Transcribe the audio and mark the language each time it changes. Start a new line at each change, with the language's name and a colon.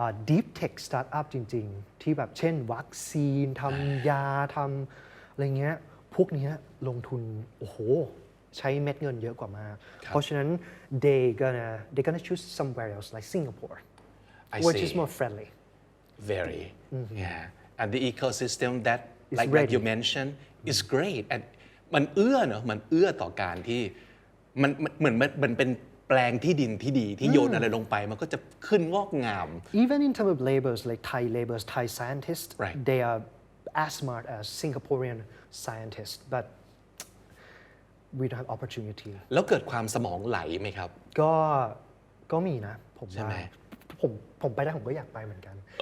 Thai: deep tech startup จริงๆที่แบบเช่นวัคซีนทำยาทำอะไรเงี้ยพวกนี้ลงทุนโอ้โหใช้เม็ดเงินเยอะกว่ามากเพราะฉะนั้น
English: they gonna choose somewhere else like Singapore which is more friendly very yeah and the ecosystem that like you mentioned is great and
Thai: มันเอื้อเนอะมันเอื้อต่อการที่มันเหมือนมันเป็นแปลงที่ดินที่ดีที่โยนอะไรลงไปมันก็จะขึ้นงอกงาม
English: even in terms of labors like Thai scientists they are as smart as Singaporean scientists but we don't have opportunity
Thai: แล้วเกิดความสมองไหลไหมครับ ก็มีนะผมว่าผมไปได้ผมก็อยากไปเหมือนกัน